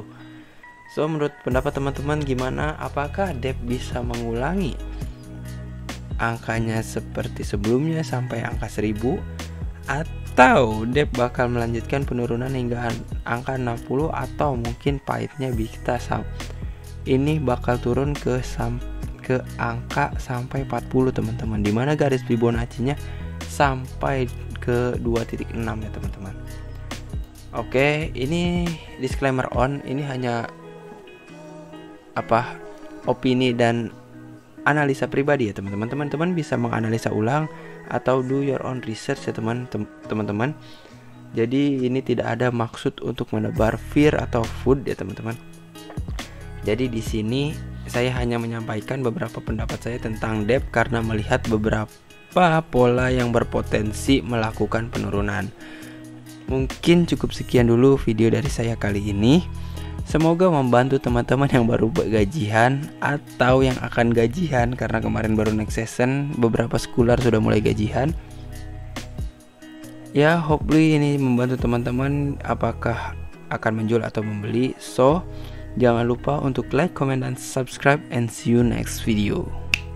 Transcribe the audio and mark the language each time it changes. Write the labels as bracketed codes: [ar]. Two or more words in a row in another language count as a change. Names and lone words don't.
[id] So menurut pendapat teman-teman gimana? Apakah DEP bisa mengulangi angkanya seperti sebelumnya sampai angka 1000, atau DEP bakal melanjutkan penurunan hingga angka 60, atau mungkin pahitnya ini bakal turun ke angka sampai 40 teman-teman, di mana garis Fibonacci-nya sampai ke 2.6 ya teman-teman. Oke, ini disclaimer ini hanya opini dan analisa pribadi ya teman-teman. Teman-teman bisa menganalisa ulang atau [en] do your own research [id] ya teman-teman. Jadi ini tidak ada maksud untuk menebar fear atau food ya teman-teman. Jadi di sini saya hanya menyampaikan beberapa pendapat saya tentang DEP karena melihat beberapa pola yang berpotensi melakukan penurunan. Mungkin cukup sekian dulu video dari saya kali ini. Semoga membantu teman-teman yang baru gajian atau yang akan gajian, karena kemarin baru [en] next season, [id] beberapa schooler sudah mulai gajian. Ya, hopefully ini membantu teman-teman apakah akan menjual atau membeli. So, jangan lupa untuk like, comment, dan subscribe, [en] and see you next video.